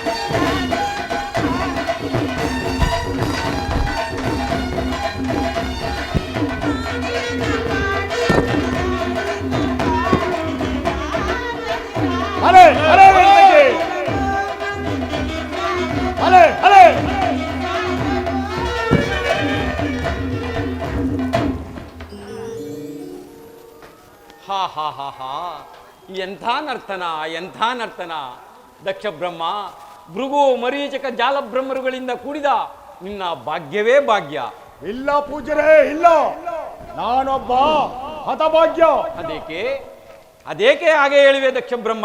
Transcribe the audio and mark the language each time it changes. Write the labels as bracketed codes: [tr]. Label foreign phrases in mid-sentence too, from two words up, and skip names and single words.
[kn] ಭಲೆ ಭಲೆ ನರ್ತಕಿ ಭಲೆ ಭಲೆ ಹಾ ಹಾ ಹಾ ಹಾ ಎಂಥ ನರ್ತನ ಎಂಥ ನರ್ತನ. ದಕ್ಷ ಬ್ರಹ್ಮ ಭೃಗು ಮರೀಚಕ ಜಾಲಬ್ರಹ್ಮರುಗಳಿಂದ ಕೂಡಿದ ನಿನ್ನ ಭಾಗ್ಯವೇ ಭಾಗ್ಯ. ಇಲ್ಲ ಪೂಜರೇ ಇಲ್ಲ, ನಾನೊಬ್ಬ ಹತಭಾಗ್ಯ. ಅದೇಕೆ ಅದೇಕೆ ಹಾಗೆ ಹೇಳಿವೆ ದಕ್ಷ ಬ್ರಹ್ಮ?